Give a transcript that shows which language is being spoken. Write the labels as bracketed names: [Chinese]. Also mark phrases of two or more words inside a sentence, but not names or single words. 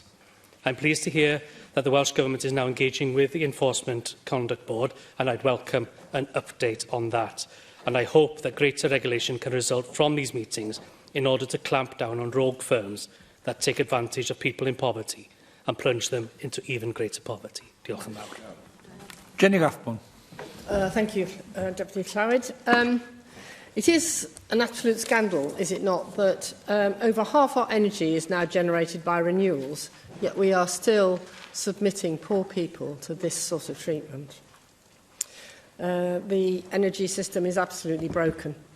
[English] I'm pleased to hear that the Welsh Government is now engaging with the Enforcement Conduct Board, and I'd welcome an update on that. And I hope that greater regulation can result from these meetings in order to clamp down on rogue firms that take advantage of people in poverty and plunge them into even greater poverty. [Welsh] Diolch yn fawr. [English] Jenny Rathbone. Thank you, Deputy Clywyd. It is an absolute scandal, is it not, that over half our energy is now generated by renewables, yet we are still submitting poor people to this sort of treatment. The energy system is absolutely broken.